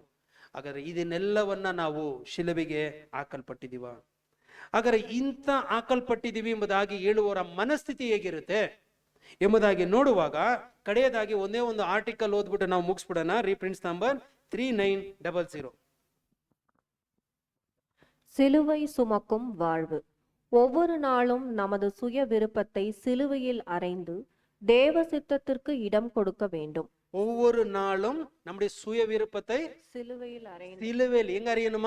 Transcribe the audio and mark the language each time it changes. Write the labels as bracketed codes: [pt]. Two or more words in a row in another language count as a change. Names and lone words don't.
[kn] ಹಾಗಾದ್ರೆ ಇದನ್ನೆಲ್ಲವನ್ನ ನಾವು ಶಿಲುಬೆಗೆ ಹಾಕಲ್ಪಟ್ಟಿದೀವ. ಹಾಗಾದ್ರೆ ಇಂಥ ಹಾಕಲ್ಪಟ್ಟಿದೀವಿ ಎಂಬುದಾಗಿ ಹೇಳುವವರ ಮನಸ್ಥಿತಿ ಹೇಗಿರುತ್ತೆ ಎಂಬುದಾಗಿ ನೋಡುವಾಗ, ಕಡೆಯದಾಗಿ ಒಂದೇ ಒಂದು ಆರ್ಟಿಕಲ್ ಓದ್ಬಿಟ್ಟು ನಾವು ಮುಗಿಸ್ಬಿಡೋಣ. [en] Reprints number 3900. [ta] சிலுவை சுமக்கும் வாழ்வு. ஒவ்வொரு நாளும் நமது சுய விருப்பத்தை சிலுவையில் அறைந்து தேவ சித்தத்திற்கு இடம் கொடுக்க வேண்டும். ஒவ்வொரு நாளும் நம்முடைய சுய விருப்பத்தை சிலுவையில் எங்க அறியணுமா?